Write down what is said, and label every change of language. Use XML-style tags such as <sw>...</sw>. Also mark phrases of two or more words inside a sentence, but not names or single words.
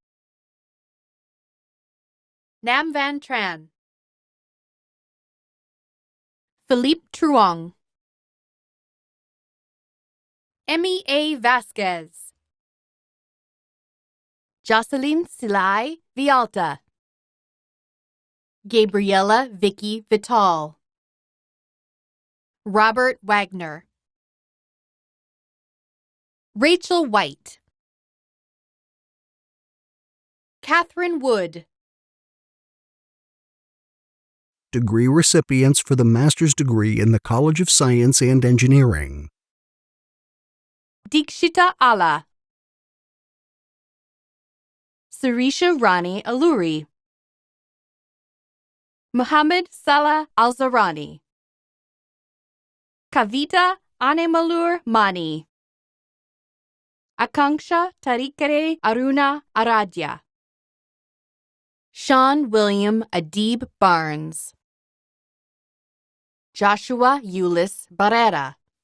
<en>Nam Van Tran, Philippe Truong, Emmy A. Vasquez, Jocelyn Silai Vialta, Gabriella Vicky Vital, Robert Wagner, Rachel White, Catherine Wood, Degree recipients for the master's degree in the College of Science and Engineering. Dikshita Ala, Sirisha Rani Aluri, Muhammad Salah Alzarani, Kavita Anemalur Mani, Akanksha Tarikere Aruna Aradhya, Sean William Adib Barnes, Joshua Eulis Barrera,</en>